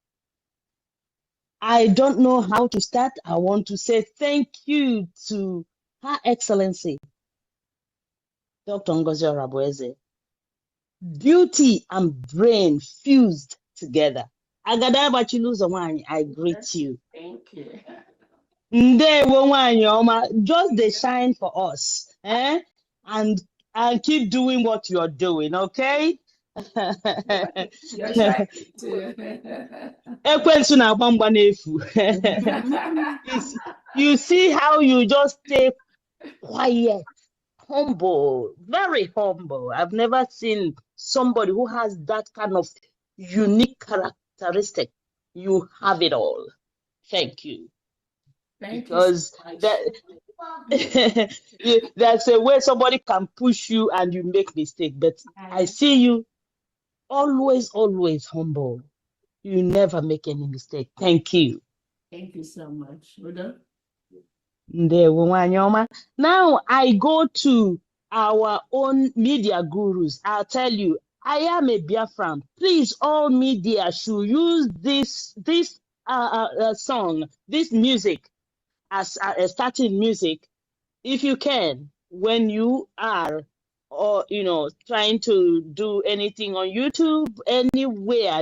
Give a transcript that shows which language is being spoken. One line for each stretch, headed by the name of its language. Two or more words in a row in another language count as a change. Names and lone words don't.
English: I don't know how to start. I want to say thank you to Her Excellency, Dr. Ngozi Orabueze. Beauty and brain fused together.
Igbo: Agada Chiluzo Nwanyị,
English: I greet you. Thank you.
Igbo: Ndewo nwanyị ọma,
English: just dey shine for us, and keep doing what you're doing, okay? You're trying to.
Igbo: Ekwensu na-agba mgba n'efu.
English: You see how you just stay quiet, humble, very humble. I've never seen somebody who has that kind of unique characteristic. You have it all. Thank you. Thank Because you so there's a way somebody can push you and you make mistake, but I see you always humble. You never make any mistake. Thank you. Thank you so much.
Igbo: Udo? Ndewo nwanyị ọma.
English: Now I go to our own media gurus. I'll tell you, I am a Biafran. Please, all media should use this song, this music, as a starting music, if you can, when you are, or you know, trying to do anything on YouTube, anywhere.